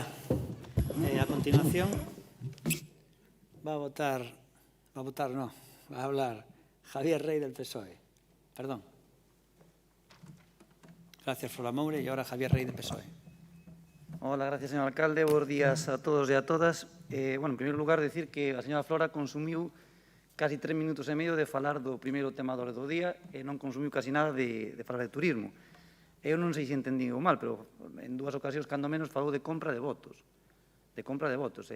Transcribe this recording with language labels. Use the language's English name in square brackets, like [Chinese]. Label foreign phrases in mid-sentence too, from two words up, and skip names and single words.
[Spanish] A continuación va a hablar Javier Rey del PSOE. Perdón. Gracias, Flora Moure, y ahora Javier Rey del PSOE. Hola, gracias, señor alcalde. Buenos días a todos e a todas. [Galician] En primeiro lugar, decir que a señora Flora consumiu casi 3 minutos e medio de falar do primeiro tema do día e non consumiu casi nada de falar de turismo. Eu non sei se entendí mal, pero en dúas ocasións, cando menos, falou de compra de votos. De compra de votos.